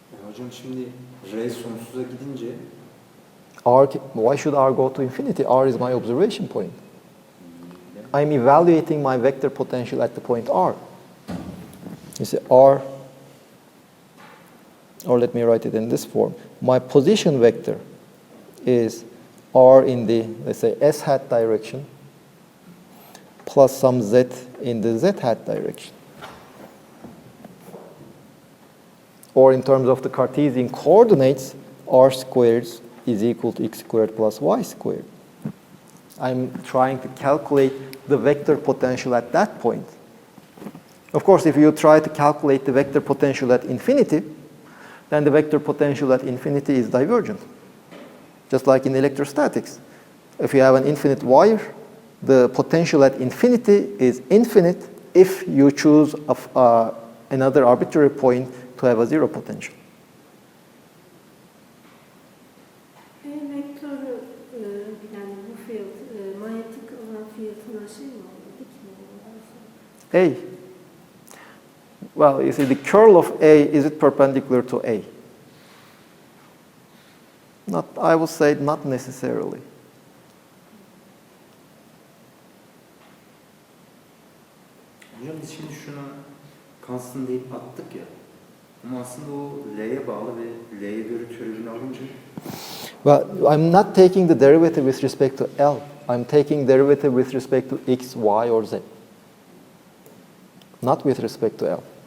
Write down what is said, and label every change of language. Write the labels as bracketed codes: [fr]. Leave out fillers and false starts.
[tr] hocam şimdi R sonsuza gidince [en] R, why should R go to infinity? R is my observation point. I'm evaluating my vector potential at the point R. You see, R, or let me write it in this form. My position vector is R in the, let's say, S hat direction plus some Z in the Z hat direction. Or in terms of the Cartesian coordinates, R squared is equal to X squared plus Y squared. I'm trying to calculate the vector potential at that point. Of course, if you try to calculate the vector potential at infinity, then the vector potential at infinity is divergent. Just like in electrostatics. If you have an infinite wire, the potential at infinity is infinite if you choose another arbitrary point to have a zero potential. [tr] Vektörü yani bu field manyetik olan field'ına şey mi oluyor? Dik mi oluyor? [en] A. Well, you see, the curl of A, is it perpendicular to A? Not, I would say not necessarily. [tr] hocam biz şimdi şuna constant deyip attık ya. Ama aslında o L'ye bağlı ve L'ye göre türevini alınca [en] Well, I'm not taking the derivative with respect to L. I'm taking derivative with respect to X, Y, or Z. Not with respect to L.